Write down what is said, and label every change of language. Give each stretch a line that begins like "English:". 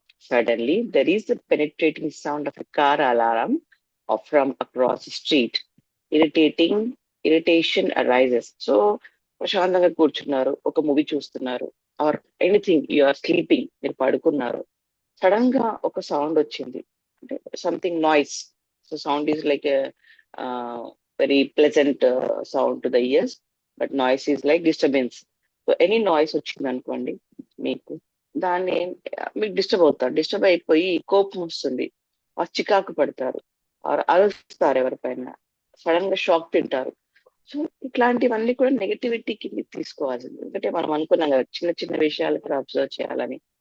English: Suddenly there is the penetrating sound of a car alarm from across street. Irritation arises.
Telugu: So ప్రశాంతంగా కూర్చున్నారు, ఒక movie చూస్తున్నారు, or anything,
English: you are sleeping,
Telugu: మీరు పడుకున్నారు, sudden గా ఒక సౌండ్ వచ్చింది, అంటే something noise.
English: So sound is like very pleasant sound to the ears, but noise is like disturbance.
Telugu: So any noise వచ్చింది అనుకోండి, దాన్ని మీకు డిస్టర్బ్ అయిపోయి కోపం వస్తుంది, చికాకు పడతారు, అరుస్తారు ఎవరిపైన, సడన్ గా షాక్ తింటారు. సో ఇట్లాంటివన్నీ కూడా నెగటివిటీ కింద తీసుకోవాల్సింది. ఎందుకంటే మనం అనుకున్నాం కదా చిన్న విషయాలు కూడా అబ్జర్వ్ చేయాలని.